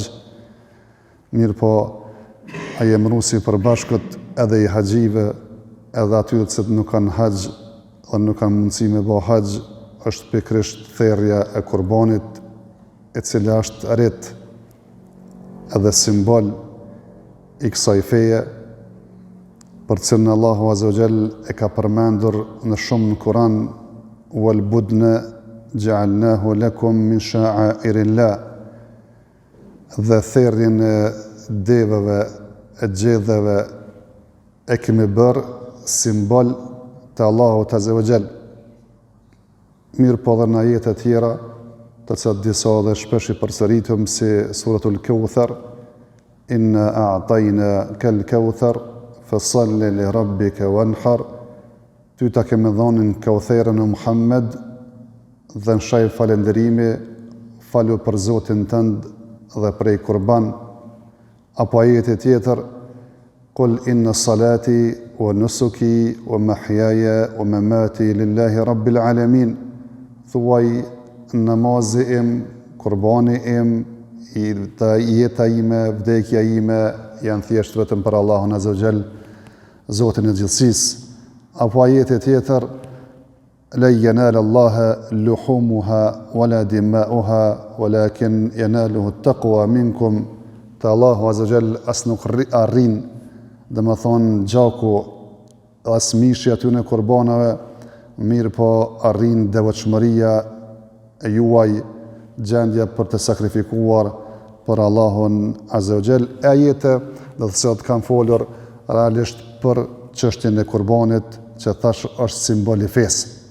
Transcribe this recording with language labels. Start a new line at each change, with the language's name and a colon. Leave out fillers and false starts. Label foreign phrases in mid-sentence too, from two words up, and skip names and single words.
Albanian: Mirë po, ai emëruesi përbashkët edhe i haxhive, edhe atyre të cilët nuk kanë haxh dhe nuk kanë mundësi me bë haxh, është pikërisht therrja e kurbanit, e cila është rit edhe simbol i kësaj feje, për cilën Allahu
Arabic: عز وجل
Albanian: e ka përmendur në shumë në Kur'an:
Arabic: والبدن جعلناها لكم من شعائر الله.
Albanian: Dhe therrjen e devëve, e gjedheve e kemi bërë simbol të Allahut
Arabic: عز وجل.
Albanian: Mirë po dhe në ajete tjera, të cilat disa dhe shpesh i përsëritëm, si suratul Kauthar:
Arabic: إنا أعطيناك الكوثر فصل لربك وانحر.
Albanian: Ty ta kemi dhonin Kautherën e Muhammed dhe në shaj falenderimi, falu për Zotin tënd dhe prej kurban. Apo ajeti tjetër:
Arabic: قل إن صلاتي ونسكي ومحياي ومماتي لله رب العالمين.
Albanian: Thuaj, namazi im, kurbani im, jeta ime, vdekja ime janë thjesht vetëm për Allahun
Arabic: عز وجل,
Albanian: Zotin e gjithësisë. Apo ajeti tjetër:
Arabic: لا ينال الله لحومها ولا دماؤها ولكن يناله التقوى منكم.
Albanian: Te Allahu
Arabic: عز وجل
Albanian: as nuk arrin, dhe më thonë gjaku as mishi aty në kurbanave, mirë po arrin devotshmëria e juaj, gjendja për të sakrifikuar për Allahun
Arabic: عز وجل.
Albanian: Ajete dhe të cilat kanë folur realisht për çështjen e kurbanit, që thash është simbol i fesë.